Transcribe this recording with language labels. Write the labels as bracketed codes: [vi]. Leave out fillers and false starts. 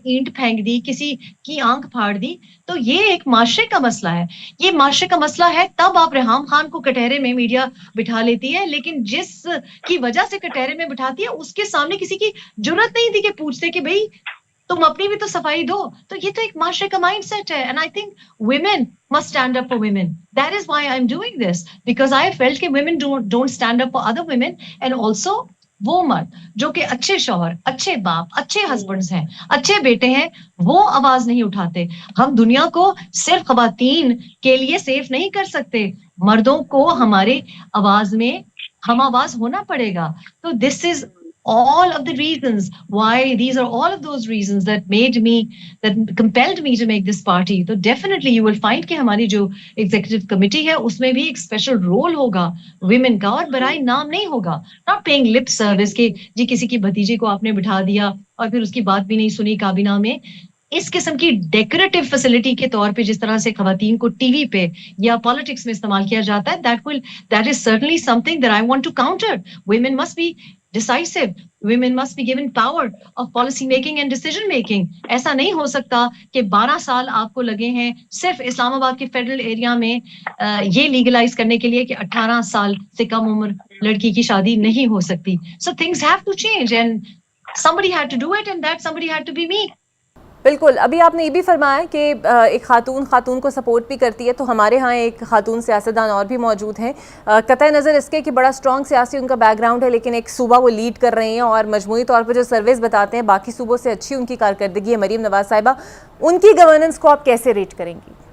[ur] اینٹ پھینک دی, کسی کی آنکھ پھاڑ دی, تو یہ ایک معاشرے کا مسئلہ ہے. یہ معاشرے کا مسئلہ ہے, تب آپ ریحام خان کو کٹہرے میں میڈیا بٹھا لیتی ہے, لیکن جس کی وجہ سے کٹہرے میں بٹھاتی ہے اس کے سامنے کسی کی جرت نہیں تھی کہ پوچھتے کہ بھئی تم اپنی بھی تو صفائی دو. تو یہ تو ایک معاشرے کا مائنڈ سیٹ ہے. [en] And I think women must stand up for women. That is why I'm doing this, because I felt کہ women don't stand up for other women. And also [ur] وہ مرد جو کہ اچھے شوہر, اچھے باپ, اچھے ہسبینڈز ہیں, اچھے بیٹے ہیں, وہ آواز نہیں اٹھاتے. ہم دنیا کو صرف خواتین کے لیے سیف نہیں کر سکتے, مردوں کو ہمارے آواز میں ہم آواز ہونا پڑے گا. [en] تو this is all of the reasons why, these are all of those reasons that made me, that compelled me to make this party. So definitely you will find [ur] کہ ہماری جو executive committee ہے اس میں بھی ایک special role ہوگا women کا, اور برائے نام نہیں ہوگا. [en] Not paying lip service [ur] کہ جی کسی کی بھتیجے کو آپ نے بٹھا دیا اور پھر اس کی بات بھی نہیں سنی کابینہ میں. اس قسم کی ڈیکوریٹو فیسلٹی کے طور پہ جس طرح سے خواتین کو ٹی وی پہ یا پالیٹکس میں استعمال کیا جاتا ہے, [en] that is certainly something that I want to counter. Women must be decisive. Women must be given power of policy making and decision making. [ur] ایسا نہیں ہو سکتا کہ 12 سال آپ کو لگے ہیں صرف اسلام آباد کے فیڈرل ایریا میں یہ لیگلائز کرنے کے لیے کہ 18 سال سے کم عمر لڑکی کی شادی نہیں ہو سکتی. [en] So things have to change and somebody had to do it, and that somebody had to be me. [ur] بالکل. ابھی آپ نے یہ بھی فرمایا کہ ایک خاتون کو سپورٹ بھی کرتی ہے, تو ہمارے ہاں ایک خاتون سیاستدان اور بھی موجود ہیں, قطع نظر اس کے کہ بڑا اسٹرانگ سیاسی ان کا بیک گراؤنڈ ہے, لیکن ایک صوبہ وہ لیڈ کر رہی ہیں اور مجموعی طور پر جو سرویز بتاتے ہیں باقی صوبوں سے اچھی ان کی کارکردگی ہے. مریم نواز صاحبہ, ان کی گورننس کو آپ کیسے ریٹ کریں گی؟